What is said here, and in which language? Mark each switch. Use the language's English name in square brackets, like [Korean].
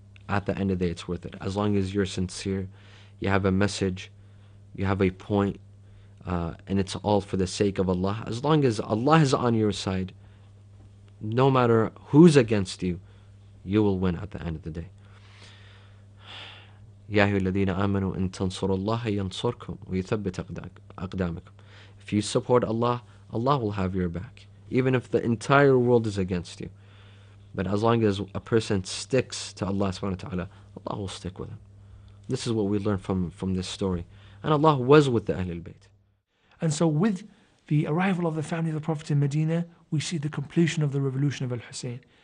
[English] At the end of the day, it's worth it. As long as you're sincere, you have a message, you have a point, and it's all for the sake of Allah. As long as Allah is on your side, no matter who's against you, you will win at the end of the day. [Arabic] يا أيها الذين آمنوا إن تنصروا الله ينصركم ويثبت أقدامكم. [English] If you support Allah, Allah will have your back, even if the entire world is against you. But as long as a person sticks to Allah subhanahu wa ta'ala, Allah will stick with him. This is what we learn from this story. And Allah was with the Ahlulbayt. And so with the arrival of the family of the Prophet in Medina, we see the completion of the revolution of Al-Husain.